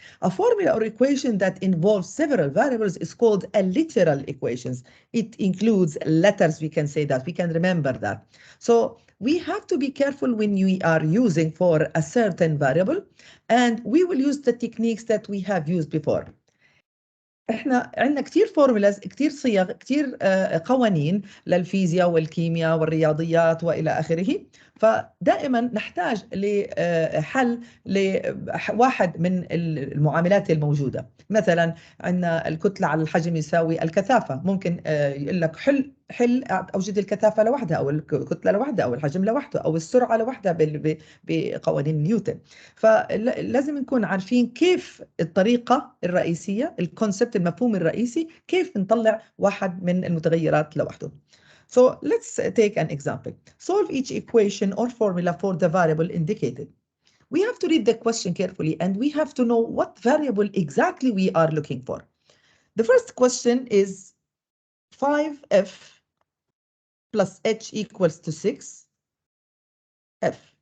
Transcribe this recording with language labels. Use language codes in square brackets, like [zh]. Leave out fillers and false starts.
[en] A formula or equation that involves several variables is called a literal equations. It includes letters, we can say that, we can remember that. So we have to be careful when we are using for a certain variable, and we will use the techniques that we have used before. [ar] احنا عندنا كثير فورمولاز، كثير صيغ، كثير قوانين للفيزياء والكيمياء والرياضيات والى اخره، فدائما نحتاج لحل لواحد من المعاملات الموجوده. مثلا عندنا الكتله على الحجم يساوي الكثافه، ممكن يقول لك حل اوجد الكثافه لوحدها او الكتله لوحدها او الحجم لوحده او السرعه لوحدها بقوانين نيوتن. فلازم نكون عارفين كيف الطريقه الرئيسيه، الكونسبت، المفهوم الرئيسي، كيف نطلع واحد من المتغيرات لوحده. [en] So let's take an example. Solve each equation or formula for the variable indicated. We have to read the question carefully and we have to know what variable exactly we are looking for. The first question is 5f plus h equals to 6f.